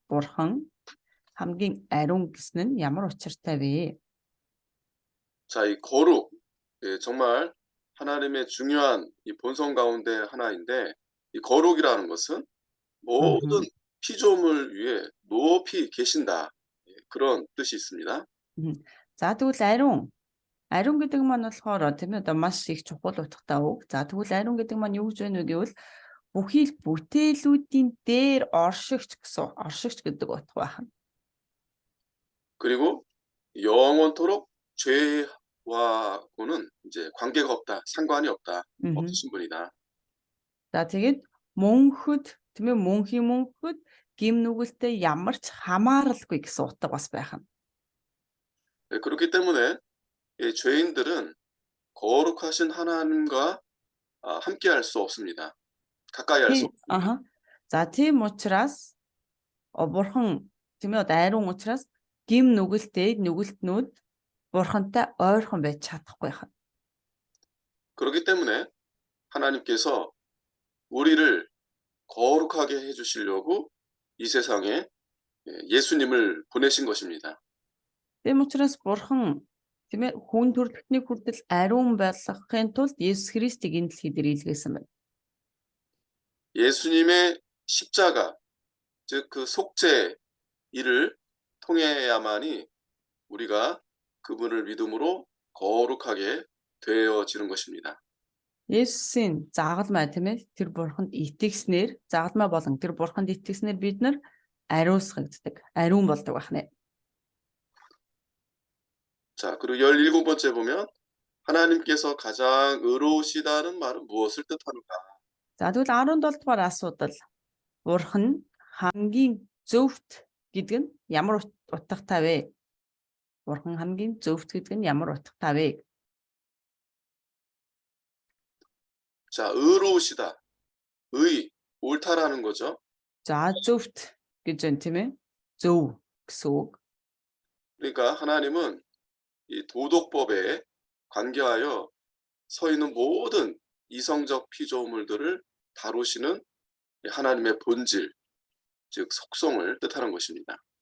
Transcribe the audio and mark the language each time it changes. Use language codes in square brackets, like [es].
[mn] Бурхан хамгийн ариун гэсэн нь ямар учиртай вэ? [ko] 자, 이 거룩, 정말 하나님의 중요한 이 본성 가운데 하나인데, 이 거룩이라는 것은 모든 피조물 위에 높이 계신다. 그런 뜻이 있습니다. [mn] За тэгвэл ариун гэдэг маань болохоор тийм ээ одоо маш их чухал утгатай үг. За тэгвэл ариун гэдэг маань юу гэж байна вэ гэвэл бүхий л бүтээлүүдийн дээр оршигч гэдэг утга байна. [ko] 그리고 영원토록 죄와고는 이제 관계가 없다, 상관이 없다, 없으신 분이다. [mn] За тэгээд мөнхөд тийм ээ мөнхөд гим нүгэлтэй ямар ч хамааралгүй гэсэн утга бас байна. [ko] 네, 그렇기 때문에 이 죄인들은 거룩하신 하나님과 함께할 수 없습니다. 가까이 할 수 없습니다. [mn] За тийм учраас бурхан тийм ээ ариун учраас гим нүгэлтнүүд бурхантай ойрхон байж чадахгүй байна. [ko] 그렇기 때문에 하나님께서 우리를 거룩하게 해주시려고 이 세상에 예수님을 보내신 것입니다. [mn] Тийм учраас бурхан тийм ээ хүн төрөлхтний хүртэл ариун байлгахын тулд Есүс Христийг энэ дэлхий дээр илгээсэн байна. [ko] 예수님의 십자가, 즉 그 속죄 일을 통해야만이 우리가 그분을 믿음으로 거룩하게 되어지는 것입니다. [mn] Есүсийн загалмай тийм ээ тэр бурханд итгэснээр загалмай болон тэр бурханд итгэснээр бид нар ариусгагддаг, ариун болдог байна. [ko] 자, 그리고 17번째 보면 하나님께서 가장 의로우시다는 말은 무엇을 뜻하는가? [mn] За тэгвэл 17 дугаар асуудал бурхан хамгийн зөвхт гэдэг нь ямар утгатай вэ? Бурхан хамгийн зөвхт гэдэг нь ямар утгатай вэ? [ko] 자, 의로우시다. 의, 옳다라는 거죠. [mn] За зөвхт гэж байна тийм ээ. зөв гэсэн үг. [ko] 그러니까 하나님은 이 도덕법에 관계하여 서 있는 모든 이성적 피조물들을 다루시는 하나님의 본질, 즉 속성을 뜻하는 것입니다.